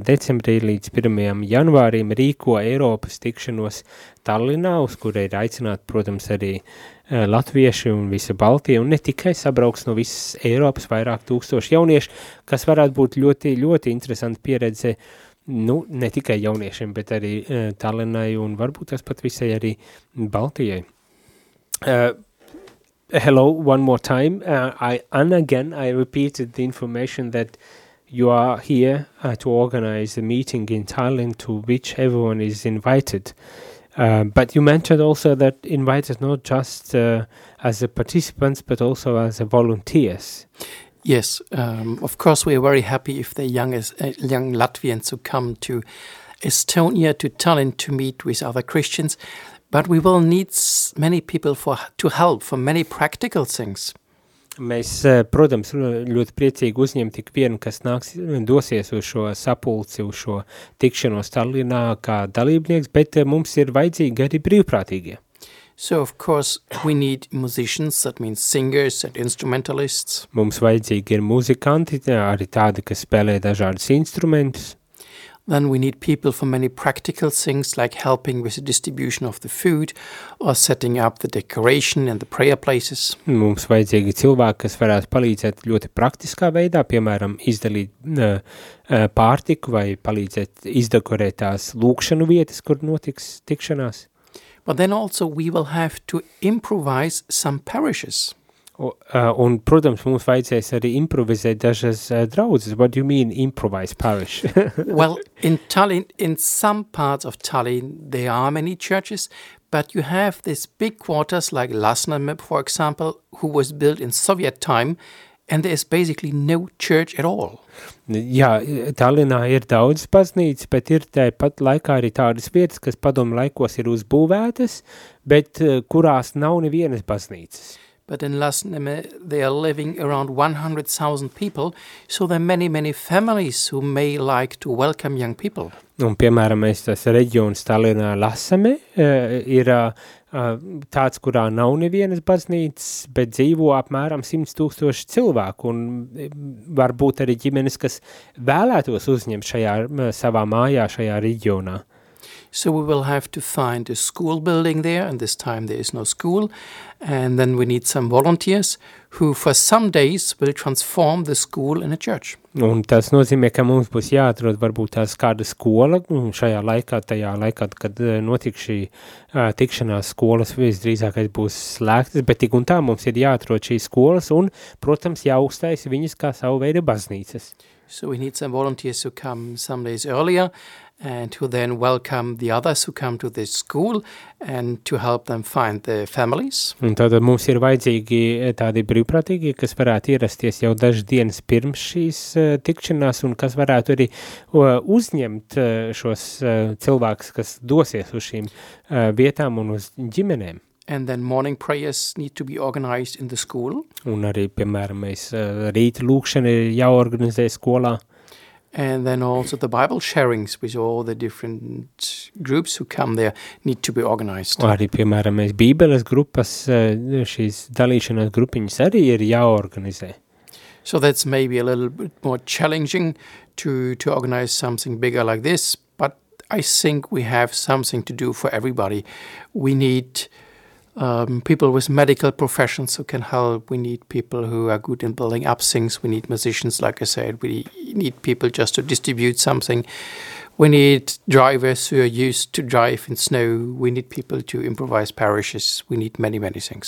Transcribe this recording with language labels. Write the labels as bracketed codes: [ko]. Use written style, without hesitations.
[lv] decembrī līdz 1. janvārim rīko Eiropas tikšanos Tallinā, uz kuru ir aicināti, protams, arī latvieši un visa Baltija, un ne tikai sabrauks no visas Eiropas vairāk tūkstoši jaunieši, kas varētu būt ļoti, ļoti interesanti pieredze, nu, ne tikai jauniešiem, bet arī Tallinai un varbūt tas pat visai arī Baltijai. [en] Hello, one more time. I repeated the information that you are here to organize a meeting in Tallinn to which everyone is invited. But you mentioned also that invited not just as a participants, but also as a volunteers. Yes, of course, we are very happy if the young Latvians who come to Estonia, to Tallinn, to meet with other Christians. But we will need many people to help for many practical things. [lv] Mēs, protams, ļoti priecīgi uzņemt tik vienu, kas nāks un dosies uz šo sapulci, uz šo tikšanos Tallinā kā dalībnieks, bet mums ir vajadzīgi arī brīvprātīgie. [en] So, of course, we need musicians, that means singers and instrumentalists. [lv] Mums vajadzīgi ir muzikanti, arī tādi, kas spēlē dažādas instrumentus. [en] Then we need people for many practical things, like helping with the distribution of the food or setting up the decoration and the prayer places. [lv] Mums vajadzīgi cilvēki, kas varētu palīdzēt ļoti praktiskā veidā, piemēram, izdalīt pārtiku vai palīdzēt izdekorēt tās lūkšanu vietas, kur notiks tikšanās. [en] But then also we will have to improvise some parishes. [lv] Un, protams, mums vajadzēs arī improvizēt dažas draudzes. [en] What do you mean, improvise parish? Well, in Tallinn, in some parts of Tallinn, there are many churches, but you have these big quarters like Lasnamäe, for example, who was built in Soviet time, and there is basically no church at all. [lv] Jā, Tallinā ir daudz baznīcas, bet ir tā pat laikā arī tādas vietas, kas padomu laikos ir uzbūvētas, bet kurās nav nevienas baznīcas. [en] But in Lasnamäe, they are living around 100,000 people, so there are many, many families who may like to welcome young people. [lv] Un, piemēram, mēs tas reģions Tallinā Lasnamäe ir tāds, kurā nav nevienas baznīcas, bet dzīvo apmēram 100,000 cilvēku, un varbūt arī ģimenes, kas vēlētos uzņemt šajā savā mājā, šajā reģionā. [en] So we will have to find a school building there, and this time there is no school, and then we need some volunteers who for some days will transform the school in a church. [lv] Un tas nozīmē, ka mums būs jāatrod varbūt tās kāda skola šajā laikā, tajā laikā, kad notiks šī tikšanās skolas, visdrīzākais būs slēgtas, bet tik un tā mums ir jāatrod šī skolas un, protams, jāuztais viņas kā savu veidu baznīcas. [en] So we need some volunteers who come some days earlier, and who then welcome the others who come to this school and to help them find their families. [lv] Un tātad mums ir vajadzīgi tādi brīvprātīgi, kas varētu ierasties jau dažas dienas pirms šīs tikšanās un kas varētu arī uzņemt šos cilvēkus, kas dosies uz šīm vietām un uz ģimenēm. [en] And then morning prayers need to be organized in the school. [lv] Un arī, piemēram, mēs rīta lūkšana ir jāorganizē skolā. [en] And then also the Bible sharings with all the different groups who come there need to be organized. [lv] Arī, piemēram, mēs Bībeles grupas, šīs dalīšanās grupiņas arī ir jāorganizē. [en] So that's maybe a little bit more challenging to organize something bigger like this, but I think we have something to do for everybody. We need people with medical professions who can help, we need people who are good in building up things, we need musicians, like I said, we need people just to distribute something, we need drivers who are used to drive in snow, we need people to improvise parishes, we need many, many things.